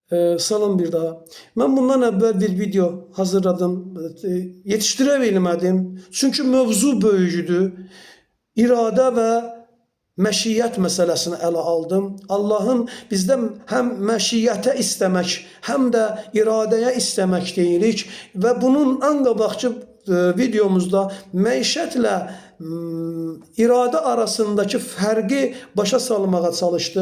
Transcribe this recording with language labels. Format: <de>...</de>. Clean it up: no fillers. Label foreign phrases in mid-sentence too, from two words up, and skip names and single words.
<az>Salam bir daha.</az> <tr>Ben bundan evvel bir video hazırladım. Yetiştirebilmedim. Çünkü mövzu böyücüdür.</tr> <az>İrade ve məşiyyət məsələsini ələ aldım. Allahın bizdən həm məşiyyətə istəmək, həm də iradəyə istəmək deyirik və bunun ən qabaqcı videomuzda məişətlə iradə arasındakı fərqi başa salmağa çalışdıq.</az>